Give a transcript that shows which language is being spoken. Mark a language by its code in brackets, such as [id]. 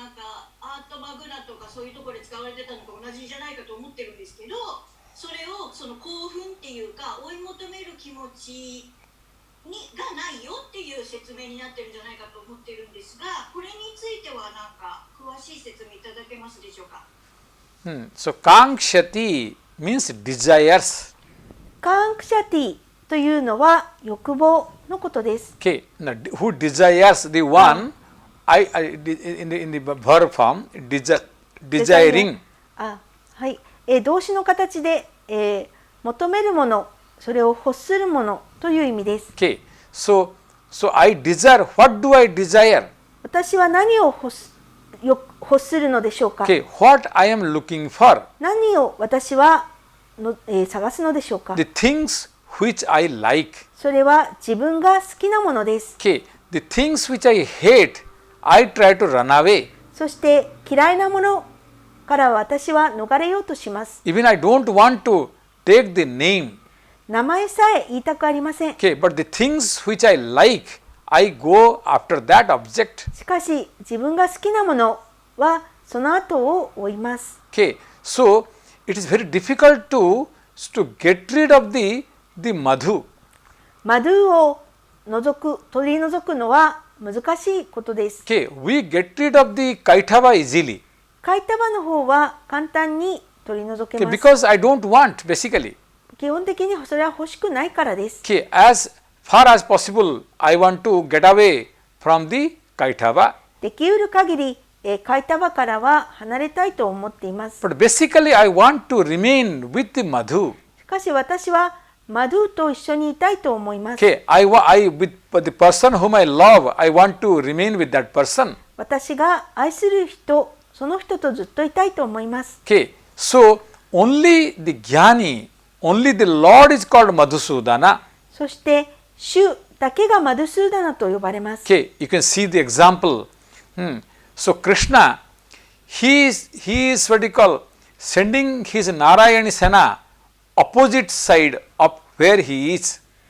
[ja] なんかアートマグナとかそういうところで使われてたのと同じじゃないかと思ってるんですけど、それをその興奮っていうか追い求める気持ちがないよっていう説明になってるんじゃないかと思ってるんですが、これについてはなんか詳しい説明いただけますでしょうか。 [en] So Kankshati means desires. [ja] カンクシャティというのは欲望のことです。 [en] Okay, now who desires the one? In the verb form, desiring. [ja] はい、動詞の形で、求めるもの、それを欲するものという意味です。 [en] Okay, so I desire. What do I desire? [ja] 私は何を欲するのでしょうか。 [en] Okay, what I am looking for? [ja] 何を私は探すのでしょうか。 [en] The things which I like. [ja] それは自分が好きなものです。 [en] Okay, the things which I hate, I try to run away. [ja] そして嫌いなものから私は逃れようとします。 [en] Even I don't want to take the name. [ja] 名前さえ言いたくありません。 [en] Okay, but the things which I like, I go after that object. [ja] しかし自分が好きなものはその後を追います。 [en] Okay, so it is very difficult to get rid of the madhu. [ja] マドゥを取り除くのは難しいことです。 [en] Okay, we get rid of the kaithava easily. [ja] カイタバの方は簡単に取り除け [en] Okay, [ja] ます。 [en] because I don't want basically. [ja] 基本的にそれは欲しくないからです。 [en] Okay, as far as possible, I want to get away from the kaithava. [ja] できうる限り、カイタバからは離れたいと思っています。 [en] But basically, I want to remain with the madhu. [ja] しかし私はマドゥと一緒にいたいと思います。 [en] Okay, with the person whom I love, I want to remain with that person. [ja] 私が愛する人、その人とずっといたいと思います。 [en] Okay, so only the jnani, only the Lord is called Madhusudana. [ja] そして主だけがマドゥスーダナと呼ばれます。 [en] Okay, you can see the example. So Krishna, he is what you call sending his Narayani Sena opposite side of where he is.